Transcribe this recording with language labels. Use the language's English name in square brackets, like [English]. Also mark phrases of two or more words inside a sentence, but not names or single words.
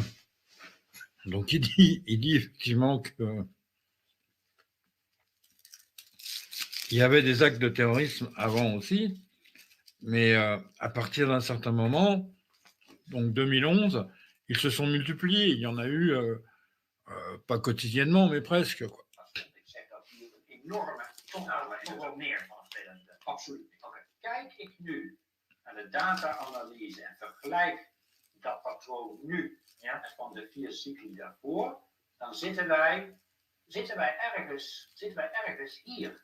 [French] Donc il dit effectivement que il y avait des actes de terrorisme avant aussi, mais à partir d'un certain moment, donc 2011, ils se sont multipliés. Il y en a eu, pas quotidiennement, mais presque, quoi. [Dutch] Ik zeg dat hier een enorme Toch meer vanaf 2011. Absoluut. Kijk ik nu naar de data-analyse en vergelijk dat patroon nu en van de 4 cycli daarvoor, dan zitten wij ergens hier.